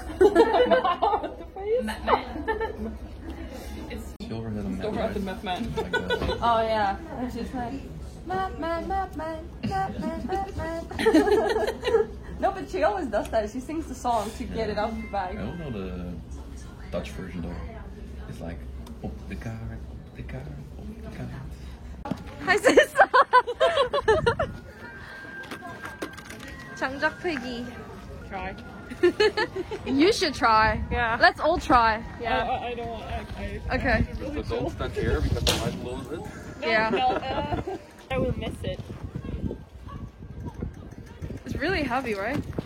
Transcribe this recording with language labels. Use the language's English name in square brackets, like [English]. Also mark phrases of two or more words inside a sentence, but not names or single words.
[English] Silver has a Silver at the Mapman. Oh yeah, it's just like, Mapman. No, but she always does that. She sings the song to get it out of the I bag. don't know the Dutch version though. It's like [Dutch] op de kaart, op de kaart, op de kaart. [Korean] 할 수 있어. 장작 패기. [English] Try. You should try. Yeah. Let's all try. Yeah. I don't want. Okay. So don't stand here because I might lose it. Yeah. No, I will miss it. It's really heavy, right?